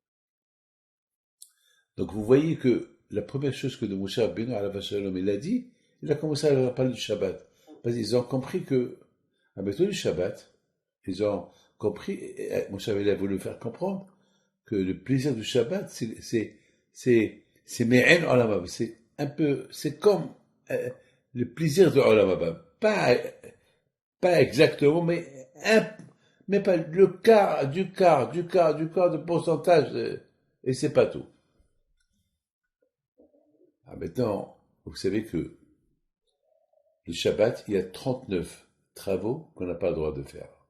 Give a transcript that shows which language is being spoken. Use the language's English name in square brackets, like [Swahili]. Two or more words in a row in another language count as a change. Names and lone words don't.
[French] Donc vous voyez que la première chose que de Moshe Rabbeinu [Hebrew] עליו שלום [French] il a dit, il a commencé à leur parler du Shabbat. Parce qu'ils ont compris que, à méthode du Shabbat, ils ont compris, Moshe Rabbeinu a voulu faire comprendre que le plaisir du Shabbat, c'est [Hebrew] מעין עולם הבא. [French] C'est un peu, c'est comme le plaisir de [Hebrew] עולם הבא. [French] Pas exactement, mais pas le quart de pourcentage, et c'est pas tout. Maintenant, vous savez que le Shabbat, il y a 39 travaux qu'on n'a pas le droit de faire.